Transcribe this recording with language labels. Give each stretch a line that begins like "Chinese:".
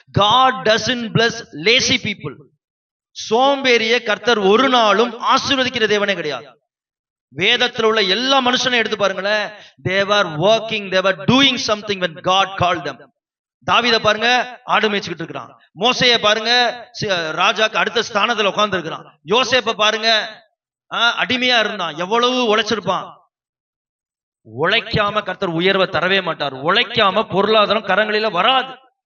English: God doesn't bless lazy people.
Tamil: சோம்பேறிய கர்த்தர் ஒரு நாளும் ஆசீர்வதிக்கிற தேவனே கிடையாது. வேதத்தில் உள்ள எல்லா மனுஷனையும் எடுத்து பாருங்களேன்.
English: they were working, they were doing something when God called them.
Tamil: தாவீத பாருங்க, ஆடு மேய்ச்சிக்கிட்டு இருக்கிறான். மோசேய பாருங்க, ராஜாக்கு அடுத்த ஸ்தானத்துல உட்கார்ந்து இருக்கிறான். யோசேப்ப பாருங்க, அடிமையா இருந்தான். எவ்வளவு உழைச்சிருப்பான். உழைக்காம கர்த்தர் உயர்வை தரவே மாட்டார். உழைக்காம பொருளாதாரம் கரங்களில வராது.